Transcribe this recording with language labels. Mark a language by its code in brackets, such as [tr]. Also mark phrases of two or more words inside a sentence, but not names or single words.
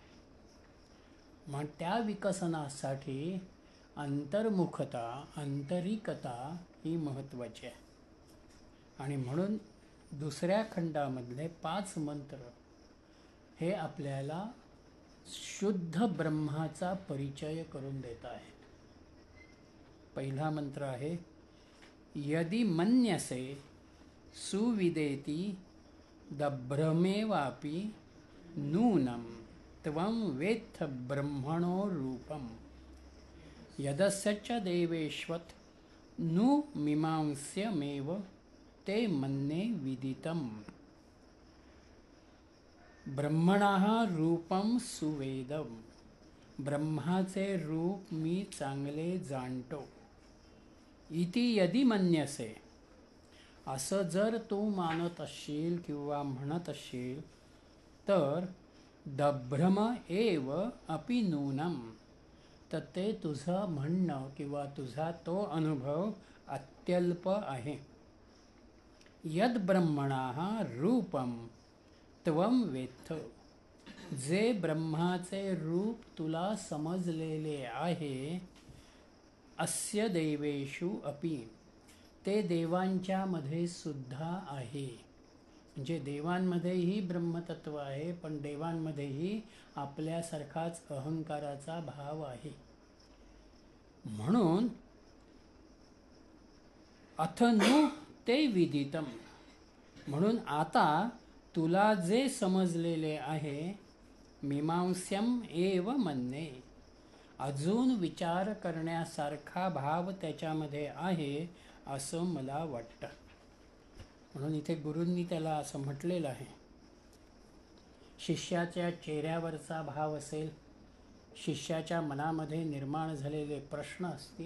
[mr] मग त्या विकसनासाठी अंतर्मुखता, आंतरिकता ही महत्त्वाची आहे. आणि म्हणून दुसऱ्या खंडामधले 5 मंत्र हे आपल्याला शुद्ध ब्रह्माचा परिचय करून देत आहेत. पहिला मंत्र आहे, [sa] यदि मन्यसे सुविदेति दभ्रमेवापि नूनं त्वं वेत्थ ब्रह्मणो रूपम् यदस्य च देवेष्वत् नु मीमांस्यमेव ते मन्ये विदितम्. ब्रह्मणः रूपं सुवेदम. [mr] ब्रह्माचे रूप मी चांगले जाणतो. [sa] इति यदि मन्यसे, [mr] असं जर तू मानत असशील किंवा म्हणत असशील तर [sa] दभ्रम एव अपि नूनम, [mr] तर ते तुझं म्हणणं किंवा तुझा तो अनुभव अत्यल्प आहे. [sa] यद ब्रह्मणः रूपम त्वं वेत्थ, [mr] जे ब्रह्माचे रूप तुला समजलेले आहे, [sa] अस्य देवेषु अपि, [mr] ते देवांच्या मध्ये सुद्धा आहे. म्हणजे देवांमध्येही ब्रह्मतत्व आहे, पण देवांमध्येही आपल्यासारखाच अहंकाराचा भाव आहे. म्हणून [sa] अथ नु ते विदितम, [mr] म्हणून आता तुला जे समजलेले आहे, [sa] मीमांस्यम एव मन्ये, [mr] अजून विचार करण्यासारखा भाव त्याच्यामध्ये आहे असं मला वाटतं. म्हणून इथे गुरूंनी त्याला असं म्हटलेलं आहे. शिष्याच्या चेहऱ्यावरचा भाव असेल, शिष्याच्या मनामध्ये निर्माण झालेले प्रश्न असतील.